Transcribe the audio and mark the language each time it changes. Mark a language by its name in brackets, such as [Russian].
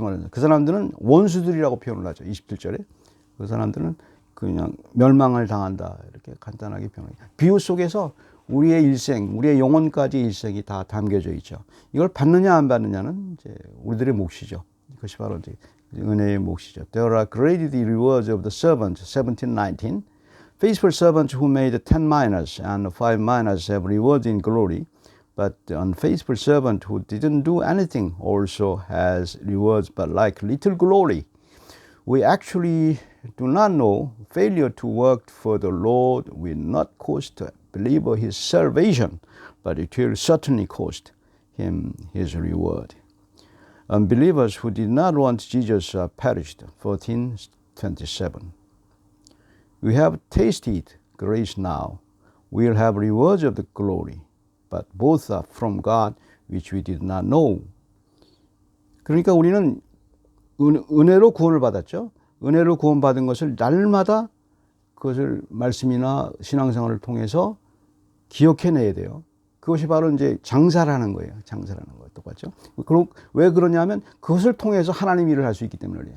[Korean] 그 사람들은 원수들이라고 표현을 하죠. 27절에. 그 사람들은 그냥 멸망을 당한다. 이렇게 간단하게 표현해요. 비유 속에서 우리의 일생, 우리의 영혼까지 일생이 다 담겨져 있죠. 이걸 받느냐 안 받느냐는 이제 우리들의 몫이죠. 그것이 바로 이제 은혜의 몫이죠. [English] There are great the rewards of the servants, 17:19. Faithful servants who made 10 minas and 5 minas have rewards in glory. But the unfaithful servant who didn't do anything also has rewards but like little glory. We actually do not know failure to work for the Lord will not cost a believer his salvation, but it will certainly cost him his reward. Unbelievers who did not want Jesus perished. 14:27. We have tasted grace now. We will have rewards of the glory. But both are from God, which we did not know. [Korean] 그러니까 우리는 은혜로 구원을 받았죠. 은혜로 구원받은 것을 날마다 그것을 말씀이나 신앙생활을 통해서 기억해내야 돼요. 그것이 바로 이제 장사라는 거예요. 장사라는 거 똑같죠. 그럼 왜 그러냐면 그것을 통해서 하나님 일을 할 수 있기 때문에 그래요.